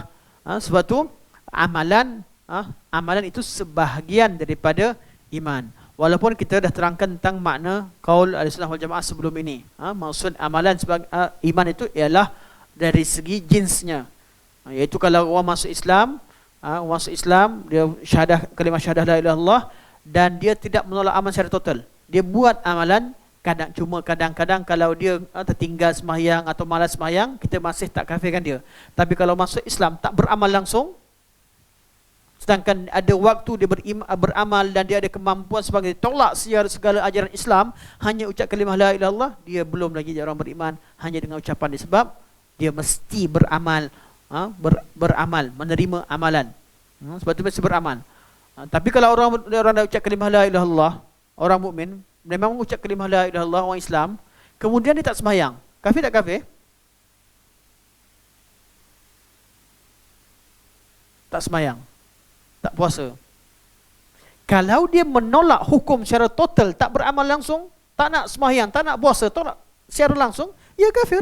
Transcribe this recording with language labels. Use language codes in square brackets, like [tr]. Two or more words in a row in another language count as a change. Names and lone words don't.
[ms] Sebab tu amalan itu sebahagian daripada iman. Walaupun kita dah terangkan tentang makna qaul [ar] أهل السنة والجماعة [ms] sebelum ini. Maksud amalan sebagai iman itu ialah dari segi jinsnya. Iaitu kalau orang masuk Islam, dia kalimah syahadah [ar] لا إله إلا الله [ms] dan dia tidak menolak amal secara total. Dia buat amalan, kadang-kadang kalau dia tertinggal sembahyang atau malas sembahyang, kita masih tak kafirkan dia. Tapi kalau masuk Islam tak beramal langsung, sedangkan ada waktu dia beramal dan dia ada kemampuan sebagai tolak segala ajaran Islam, hanya ucap kalimah [ar] لا إله إلا الله, [ms] dia belum lagi orang beriman hanya dengan ucapan dia, sebab dia mesti beramal. Beramal, menerima amalan. Sebab itu mesti beramal. Tapi kalau orang dah ucap kalimah [ar] لا إله إلا الله, [ms] orang mukmin memang ucap kalimah [ar] لا إله إلا الله, [ms] orang Islam, kemudian dia tak sembahyang, kafir tak kafir? Tak sembahyang, tak puasa. Kalau dia menolak hukum secara total, tak beramal langsung, tak nak sembahyang, tak nak puasa, tolak secara langsung, ia kafir.